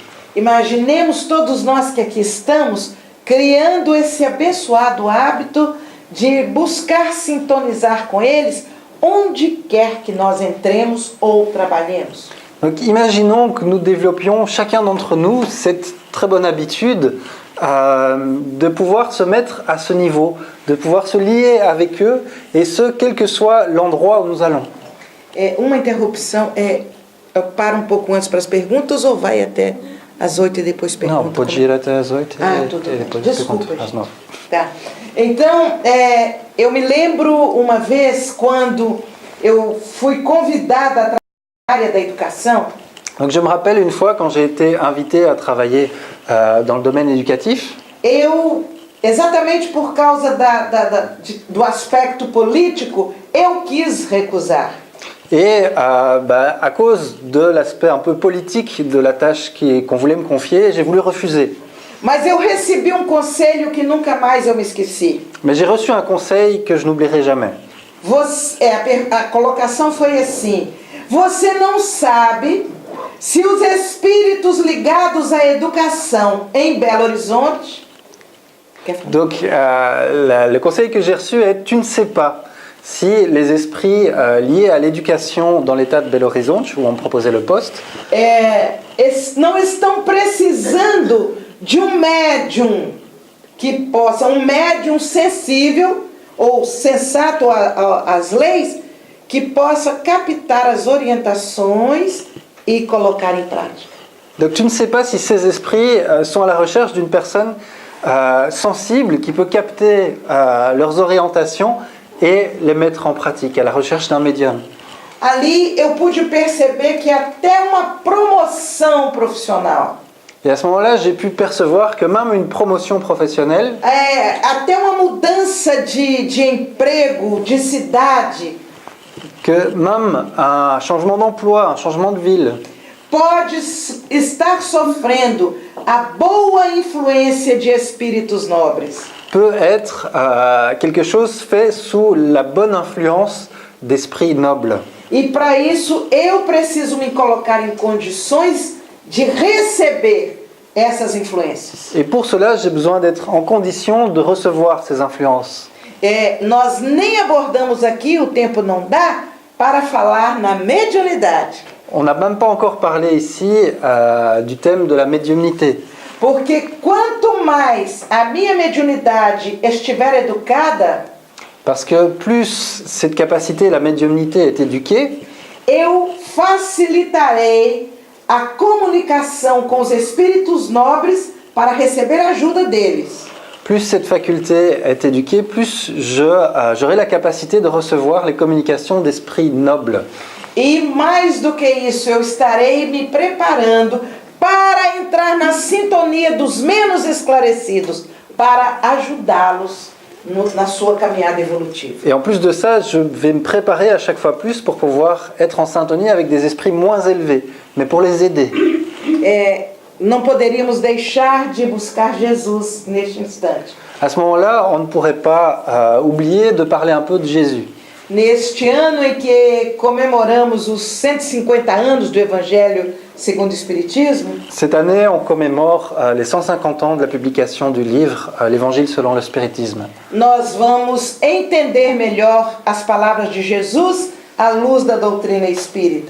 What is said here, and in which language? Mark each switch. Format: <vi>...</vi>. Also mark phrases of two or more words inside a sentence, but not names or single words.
<pt>Imaginemos todos nós que aqui estamos criando esse abençoado hábito de buscar sintonizar com eles onde quer que nós entremos ou trabalhemos.</pt> <fr>Donc imaginons que nous développions chacun d'entre nous cette très bonne habitude de pouvoir se mettre à ce niveau, de pouvoir se lier avec eux, et ce, quel que soit l'endroit où nous allons.</fr> <pt>Uma interrupção, eu paro pouco antes para as perguntas ou vai até às 8 e depois pergunta? Não, pode ir até às 8 tudo e bem. depois Desculpa, pergunta às 9. Tá. Então, eu me lembro uma vez quando eu fui convidada a trabalhar na área da educação.</pt> <fr>Donc je me rappelle une fois quand j'ai été invité à travailler dans le domaine éducatif.</fr> <pt>Eu, exatamente por causa do aspecto político, eu quis recusar.</pt> <fr>Et à cause de l'aspect un peu politique de la tâche qu'on voulait me confier, j'ai voulu refuser.</fr> <pt>Mas eu recebi conselho que nunca mais eu me esqueci.</pt> <fr>Mais j'ai reçu un conseil que je n'oublierai jamais.</fr> <pt>A colocação foi assim: você não sabe se os espíritos ligados à educação em Belo Horizonte...</pt> <fr>Donc le conseil que j'ai reçu est: tu ne sais pas si les esprits liés à l'éducation dans l'état de Belo Horizonte, où on me proposait le poste,</fr> <pt>não estão precisando de médium que possa, médium sensível ou sensato às leis, que possa captar as orientações e colocar em prática.</pt> <fr>Donc tu ne sais pas si ces esprits sont à la recherche d'une personne sensible qui peut capter leurs orientations et les mettre en pratique, à la recherche d'un médium.</fr> <pt>Ali eu pude perceber que até uma promoção profissional,</pt> <fr>et à ce moment-là, j'ai pu percevoir que même une promotion professionnelle,</fr> <pt>até uma mudança de emprego, de cidade,</pt> <fr>que même un changement d'emploi, un changement de ville,</fr> <pt>pode estar sofrendo a boa influência de espíritos nobres.</pt> <fr>peut être quelque chose fait sous la bonne influence d'esprits nobles.</fr> <pt>E para isso eu preciso me colocar em condições de receber essas influências.</pt> <fr>Et pour cela, j'ai besoin d'être en condition de recevoir ces influences.</fr> <pt>Nós nem abordamos aqui, o tempo não dá, para falar na mediunidade.</pt> <fr>On n'a même pas encore parlé ici du thème de la médiumnité.</fr> <pt>Porque quanto mais a minha mediunidade estiver educada,</pt> <fr>Parce que plus cette capacité, la médiumnité, est éduquée,</fr> <pt>eu facilitarei a comunicação com os espíritos nobres para receber a ajuda deles.</pt> <fr>plus cette faculté est éduquée, plus j'aurai la capacité de recevoir les communications d'esprits nobles.</fr> <pt>E mais do que isso, eu estarei me preparando para entrar na sintonia dos menos esclarecidos, para ajudá-los na sua caminhada evolutiva.</pt> <fr>Et en plus de ça, je vais me préparer à chaque fois plus pour pouvoir être en syntonie avec des esprits moins élevés, mais pour les aider.</fr> <pt>Não poderíamos deixar de buscar Jesus neste instante.</pt> <fr>À ce moment-là, on ne pourrait pas oublier de parler un peu de Jésus.</fr> <pt>Neste ano em que comemoramos os 150 anos do Evangelho segundo o Espiritismo,</pt> <fr>Cette année, on commémore les 150 ans de la publication du livre L'Évangile selon le spiritisme.</fr> <pt>nós vamos entender melhor as palavras de Jesus à luz da doutrina espírita.</pt>